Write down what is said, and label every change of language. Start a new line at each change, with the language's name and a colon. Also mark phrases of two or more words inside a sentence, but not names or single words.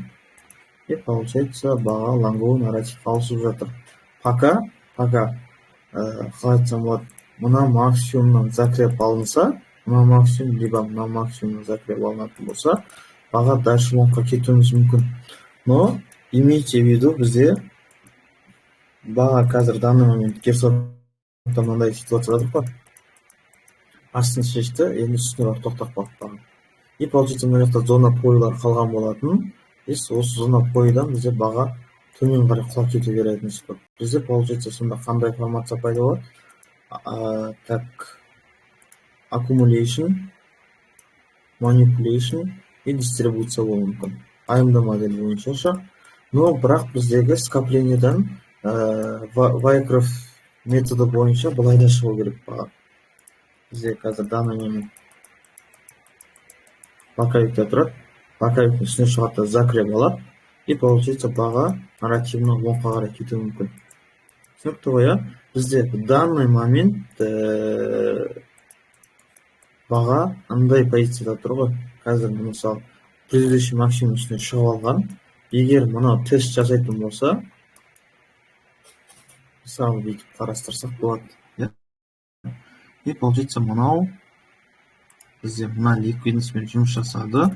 Russian: И получается,
Kazakh: баға лонговый нарратив ауысып жатыр. Пока қалай айтсам болады, мына максимумнан закреп алынса, мына максимум, либо мына максимумнан закреп алынатын болса, баға дальше лонгқа кетуіміз мүмкін.
Russian: Но имейте в виду,
Kazakh: бізде баға қазір
Russian: данный момент
Kazakh: герсортта мынандай ситуацияда тұр ғой. Астын шешті, енді үстіне барып тоқтап қалып баға.
Russian: И получается,
Kazakh: мына жақта зона пойлар қалған болатын. Осы зона пойдан бізде баға төмен қарай құлап кете вероятность көп. Бізде получается, сонда қандай формация пайда болады?
English: Accumulation, manipulation
Russian: и дистрибуция
Kazakh: болуы мүмкін. AMD модель бойынша. Но бірақ біздегі скоплениядан Wyckoff методы бойынша былай да шығу керек баға. Бізде қазір
Russian: данный момент
Kazakh: боковикте тұрады. Боковиктің үстіне шығады, закреп алады.
Russian: И получается,
Kazakh: баға нарративно лонгқа қарай кетуі мүмкін. Түсінікті ғой, бізде
Russian: в данный момент
Kazakh: баға андай позицияда тұр ғой. Қазір мысалы
Russian: предыдущий максимум
Kazakh: үстіне шығып алған. Егер мұны тест жасайтын болса, мысалы бүйтіп қарастырсақ болады.
Russian: И получается,
Kazakh: мынау бізде мына ликвидностьпен жұмыс жасады.